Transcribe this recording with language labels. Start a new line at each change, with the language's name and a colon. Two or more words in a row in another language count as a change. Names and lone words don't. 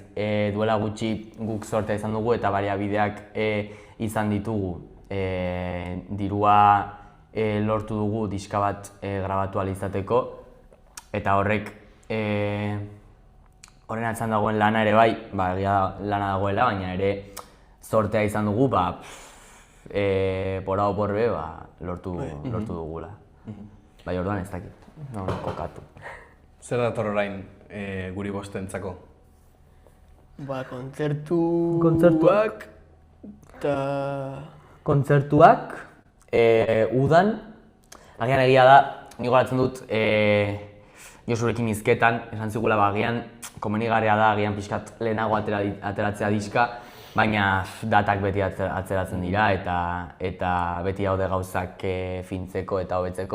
Basque: Duela gutxi guk sortea izan dugu eta baliabideak izan ditugu. Dirua lortu dugu diska bat grabatu ahal izateko, eta horrek horren atzan dagoen lana ere bai, lana dagoela, baina ere sortea izan dugu,
Spanish: por A o por B,
Basque: lortu dugula. Bai, orduan ez dakit, kokatu. Zer dator orain guri bostentzako? Kontzertuak eta... Kontzertuak, udan, agian egia da, ni goratzen dut Josurekin hizketan, esan zigula agian komenigarria da, agian pixkat lehenago ateratzea diska, baina datak beti atzeratzen dira eta beti daude gauzak fintzeko eta hobetzeko.